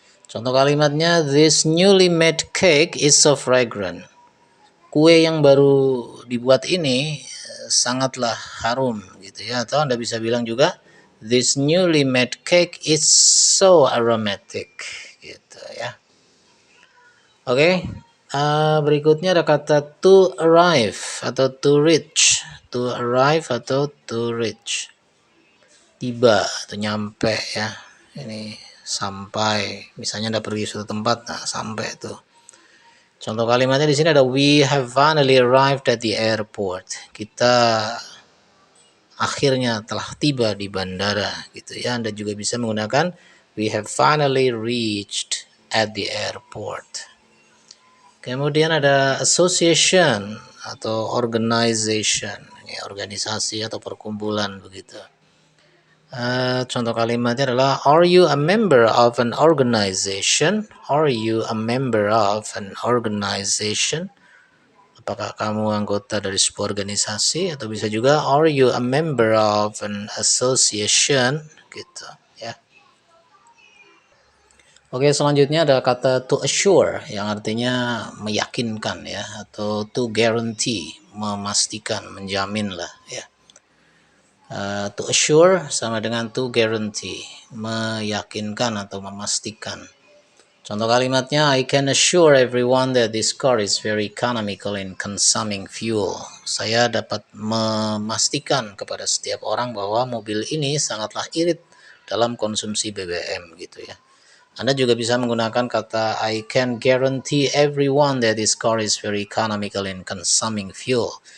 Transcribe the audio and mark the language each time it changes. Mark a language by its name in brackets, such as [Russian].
[English] Contoh kalimatnya, this newly made cake is so fragrant. [Indonesian] Kue yang baru dibuat ini sangatlah harum gitu ya. [English] Atau Anda bisa bilang juga, this newly made cake is so aromatic gitu ya. [Indonesian] Oke, berikutnya ada kata to arrive atau to reach. To arrive atau to reach. Tiba atau nyampe ya. Ini sampai, misalnya Anda pergi suatu tempat, nah sampai tuh. Contoh kalimatnya di sini ada [English] we have finally arrived at the airport. [Indonesian] Kita akhirnya telah tiba di bandara gitu ya. Anda juga bisa menggunakan [English] we have finally reached at the airport. [Indonesian] Kemudian ada association atau organization, ya, organisasi atau perkumpulan begitu. [English] Contoh kalimatnya adalah are you a member of an organization? Are you a member of an organization? [Indonesian] Apakah kamu anggota dari sebuah organisasi? [English] Atau bisa juga are you a member of an association? [Indonesian] Gitu ya. Oke, selanjutnya ada kata to assure yang artinya meyakinkan ya, atau to guarantee, memastikan, menjamin lah ya. To assure sama dengan to guarantee, meyakinkan atau memastikan. [English] Contoh kalimatnya, I can assure everyone that this car is very economical in consuming fuel. [Indonesian] Saya dapat memastikan kepada setiap orang bahwa mobil ini sangatlah irit dalam konsumsi BBM gitu ya. Anda juga bisa menggunakan kata [English] I can guarantee everyone that this car is very economical in consuming fuel.